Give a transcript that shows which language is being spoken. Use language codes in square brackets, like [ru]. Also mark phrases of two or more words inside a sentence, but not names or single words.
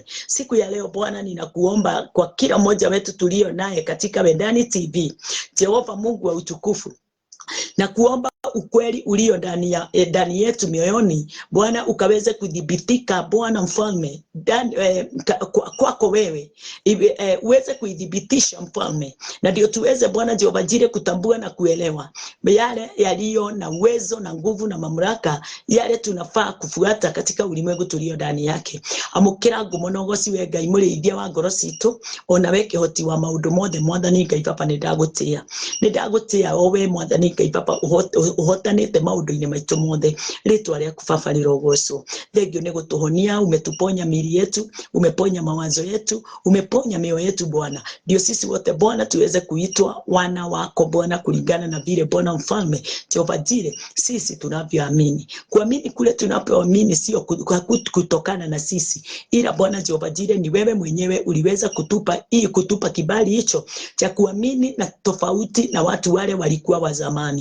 [sw] Siku ya leo Bwana ninakuomba kwa kila mmoja wetu tulio naye katika Medani TV, Jehova Mungu wa utukufu, na kuomba ukweli ulio ndani yetu mioyoni Bwana ukaweze kudhibitika Bwana Mfalme kwako wewe, uweze kuidhibitisha Mfalme, na ndio tuweze Bwana Jehova Jireh kutambua na kuelewa yale yaliyo na uwezo na nguvu na mamlaka, yale tunafaa kufuata katika ulimwengu tulio ndani yake. [ki] Amukira ngumonogoci we Ngai mũrĩithia wa ngoro citũ, ona we kĩhoti wa maũndũ mothe Mwathani Ngai Baba nĩndagũtĩa o we Mwathani Ngai Baba uhotanĩte maũndũ-inĩ maitũ mothe. Rĩtwa rĩaku Baba rĩrogocwo. Thengio nĩ gũtũhonia, [sw] umetuponya miili yetu, umeponya mawazo yetu, umeponya mioyo yetu Bwana, ndio sisi wote Bwana tuweze kuitwa wana wako Bwana kulingana na vile Bwana Mfalme Jehova Jireh sisi tunavyoamini. Kuamini kule tunapoamini sio kutokana na sisi, ila Bwana Jehova Jireh ni wewe mwenyewe uliweza kutupa kibali hicho cha kuamini na tofauti na watu wale walikuwa wa zamani.